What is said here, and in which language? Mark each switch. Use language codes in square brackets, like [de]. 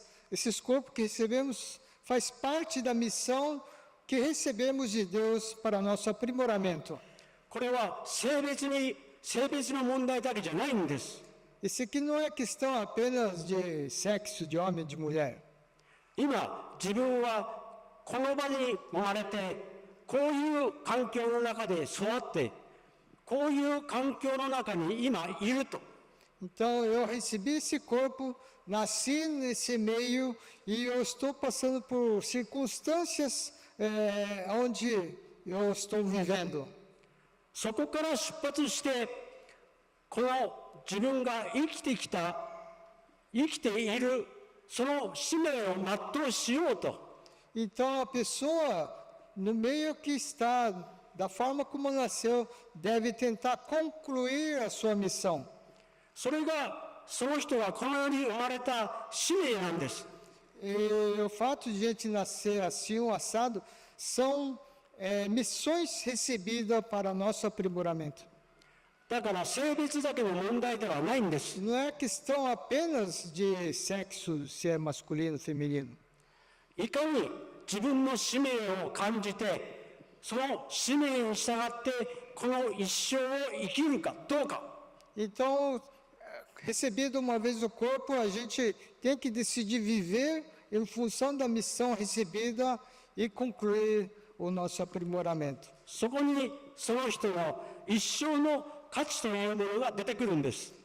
[pt] Esses corpos que recebemos faz parte da missão que recebemos de Deus para nosso aprimoramento. [ja] これは性別の問題だけじゃないんです。 [pt] Esse aqui não é questão apenas de sexo, de homem e de mulher. [ja] 今自分はこの場に生まれてこういう環境の中で育ってこういう環境の中に今いると。 [pt] Então eu recebi esse corpo, nasci nesse meio e eu estou passando por circunstâncias onde eu estou vivendo. [ja] そこから出発してこの自分が生きているその使命を全うしようと。 [pt] Então a pessoa, no meio que está, da forma como nasceu, deve tentar concluir a sua missão. [ja] それがその人がこの世に生まれた使命なんです。 [pt] E o fato de a gente nascer assim, um assado, são missões recebidas para nosso aprimoramento. [ja] だから性別だけの問題ではないんです。 [pt] Não é questão apenas de sexo, se é masculino ou feminino. [ja] いかに自分の使命を感じて、その使命に従ってこの一生を生きるかどうか。 [pt] Então, recebido uma vez o corpo, a gente tem que decidir viver em função da missão recebida e concluir o nosso aprimoramento. [ja] そこにその人の一生の価値となるものが出てくるんです。